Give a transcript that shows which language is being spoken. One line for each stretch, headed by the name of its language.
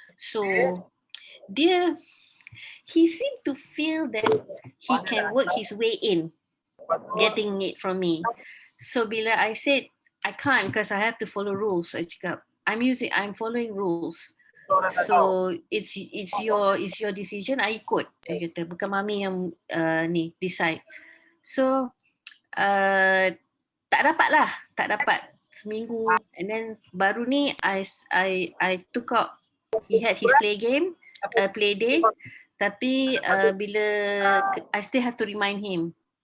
English: So he seemed to feel that he can work his way in getting it from me. So
Malay: bila
English: I said I can't because I have to follow rules, I
Malay: cakap,
English: I'm following rules. So it's your decision, I
Malay: ikut. Dia kata, bukan mami yang ni decide.
English: So
Malay: tak dapat seminggu,
English: and then
Malay: baru ni
English: I took out, he had his play day,
Malay: tapi bila
English: I still have to remind him.